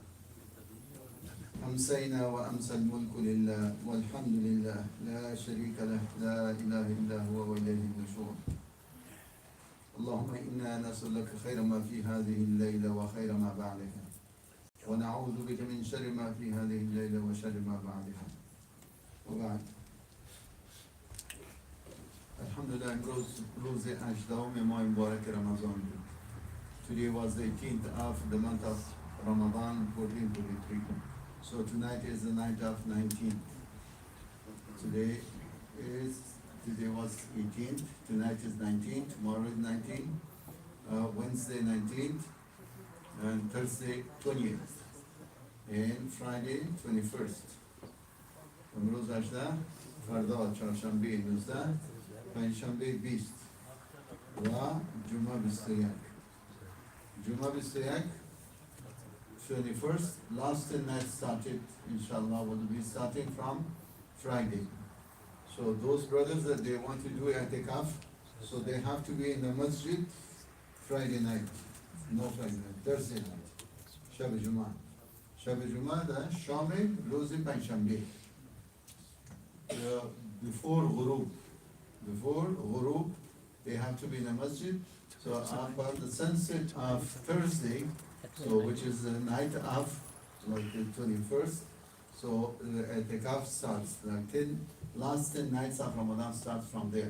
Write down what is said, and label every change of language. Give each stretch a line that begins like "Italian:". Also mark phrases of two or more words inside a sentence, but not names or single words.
Arabic: أمسينا وأمسى الملك لله والحمد لله لا شريك له لا إله إلا هو وإليه النشور. اللهم إنا نسألك خير ما في هذه الليلة وخير ما بعدها، ونعوذ بك من شر ما في هذه الليلة وشر ما بعدها. وبعد
English: Alhamdulillah,
Persian: روز 18 ماه مبارک رمضان بود.
English: Today was the 18th of the month of Ramadan 1423. So tonight is the night of 19th. Today was 18th, tonight is 19th, tomorrow is 19th, Wednesday 19th, and Thursday 20th, and Friday 21st.
Persian: امروز 18 فردا چهارشنبه 19 پنجشنبه 20 و جمعه 21.
English: جمعه 21 21st, last night started, inshallah, will be starting from Friday. So those brothers that they want to do i'tikaf, so they have to be in the masjid Friday night, no Friday night, Thursday night,
Persian: شب جمعه. شب جمعه د شام روز پنجشنبه.
English: Before ghurub, they have to be in the masjid. So after the sunset of Thursday, so which is the night of like the 21st, so the i'tikaf starts, like 10 last 10 nights of Ramadan starts from there.